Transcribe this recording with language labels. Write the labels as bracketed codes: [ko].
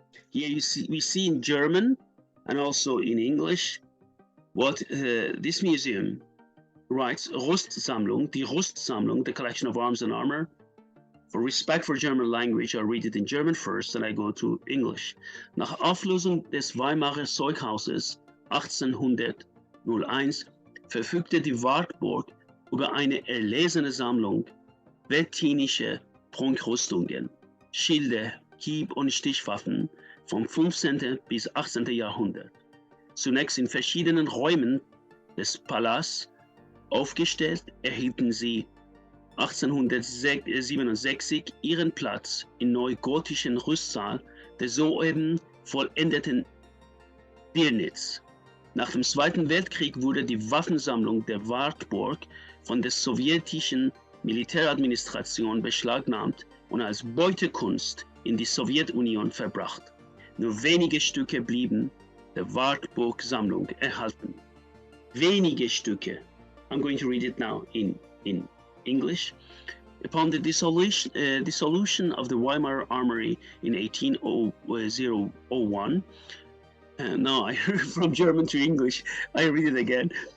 [en] Here we see in German and also in English what this museum writes: [de] Rüstsammlung, die Rüstsammlung, [en] the collection of arms and armor. For respect for German language, I read it in German first, and I go to English. [de] Nach Auflösung des Weimarer Zeughauses 1801 verfügte die Wartburg über eine erlesene Sammlung wettinischer Prunkrüstungen, Schilde, Hieb- und Stichwaffen vom 15. bis 18. Jahrhundert. Zunächst in verschiedenen Räumen des Palastes aufgestellt, erhielten sie 1867 ihren Platz im neugotischen Rüstsaal der soeben vollendeten Dirnitz. Nach dem Zweiten Weltkrieg wurde die Waffensammlung der Wartburg von der sowjetischen Militäradministration beschlagnahmt, und als Beutekunst in die Sowjetunion verbracht. Nur wenige Stücke blieben der Wartburg-Sammlung erhalten. Wenige Stücke. [en] I'm going to read it now in English. Upon the dissolution of the Weimar Armory in 1801, now I from German to English, I read it again.